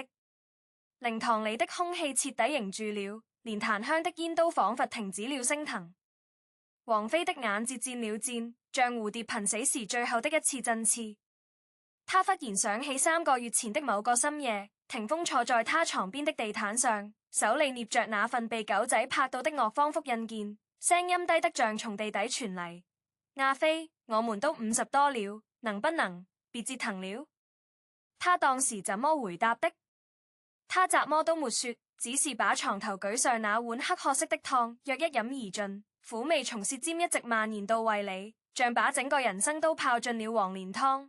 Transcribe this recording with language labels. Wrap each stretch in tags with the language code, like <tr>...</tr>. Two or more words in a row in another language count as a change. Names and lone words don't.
<zh>靈堂裏的空氣徹底凝住了，連檀香的煙都仿佛停止了升騰。王菲的眼睫戰了戰，像蝴蝶瀕死時最後的一次振翅。她忽然想起3個月前的某個深夜，霆鋒坐在她床邊的地毯上，手裏捏着那份被狗仔拍到的樂坊複印件，聲音低得像從地底傳嚟。阿飛，我們都50多了，能不能別折騰了？他當時怎麼回答的？他怎麼都沒說，只是把床頭舉上那碗黑褐色的湯，約一飲而盡，苦味從舌尖一直蔓延到胃裏，像把整個人生都泡進了黃連湯。</zh>